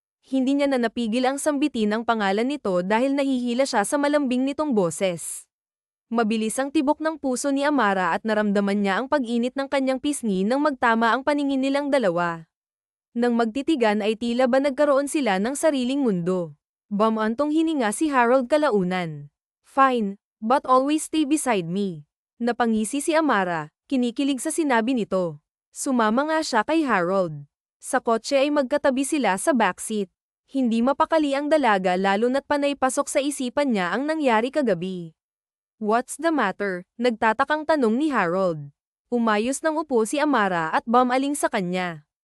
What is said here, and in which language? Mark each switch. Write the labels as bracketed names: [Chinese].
[Filipino] Hindi niya na napigil ang sambitin ang pangalan nito dahil nahihila siya sa malambing nitong boses. Mabilis ang tibok ng puso ni Amara at naramdaman niya ang pag-init ng kanyang pisngi nang magtama ang paningin nilang dalawa. Nang magtitigan ay tila ba nagkaroon sila ng sariling mundo. Bumantong hininga si Harold kalaunan. [English] Fine, but always stay beside me. [Filipino] Napangisi si Amara, kinikilig sa sinabi nito. Sumama nga siya kay Harold. Sa kotse ay magkatabi sila sa backseat. Hindi mapakali ang dalaga lalo na't panay pasok sa isipan niya ang nangyari kagabi. [English] What's the matter? [Filipino] Nagtatakang tanong ni Harold. Umayos ng upo si Amara at bumaling sa kanya.